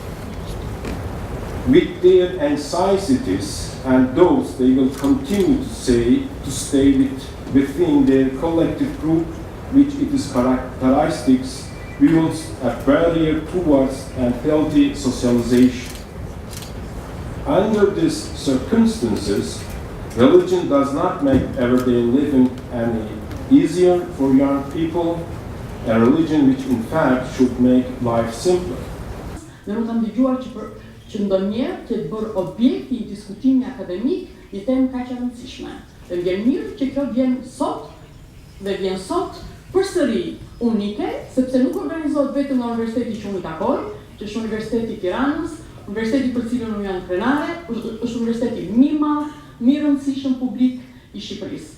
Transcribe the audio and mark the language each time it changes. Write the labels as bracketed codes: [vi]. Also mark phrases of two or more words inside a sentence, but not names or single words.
[en] With their anxieties and those they will continue to stay within their collective group, which it is characteristics, builds a barrier towards a healthy socialization. Under these circumstances, religion does not make everyday living any easier for young people, a religion which in fact should make life simpler. [sq] Ne nuk kam dëgjuar që ndonjëherë të bërë objekti i diskutimit akademik një temë kaq e rëndësishme. Dhe vjen mirë që kjo vjen sot përsëri unike, sepse nuk organizohet vetëm nga universiteti që unë i takoj, që është Universiteti i Tiranës, universiteti për cilën unë jam krenare, është universiteti më i madh, më i rëndësishëm publik i Shqipërisë.